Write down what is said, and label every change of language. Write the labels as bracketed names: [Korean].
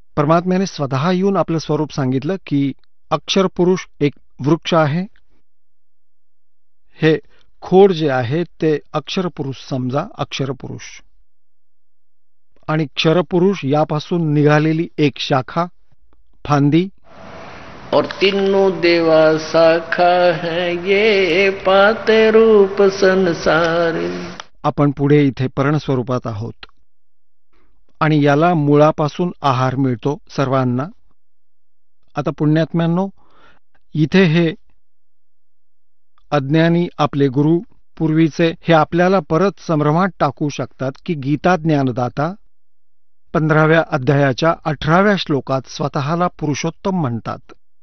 [Marathi] परमात्म्याने स्वतः येऊन आपलं स्वरूप सांगितलं की अक्षर पुरुष एक वृक्ष आहे. हे खोड जे आहे ते अक्षर पुरुष समजा, अक्षर पुरुष. आणि क्षरपुरुष यापासून निघालेली एक शाखा, फांदी. [Hindi] और तीनों देवा शाखा है ये पाते रूप संसार. [Marathi] आपण पुढे इथे पर्ण स्वरूपात आहोत आणि याला मुळापासून आहार मिळतो सर्वांना. आता पुण्यात्म्यांनो, इथे हे अज्ञानी आपले गुरु पूर्वीचे हे आपल्याला परत संभ्रमात टाकू शकतात की गीता ज्ञानदाता 15व्या अध्यायाच्या 18व्या श्लोकात स्वतःला पुरुषोत्तम म्हणतात.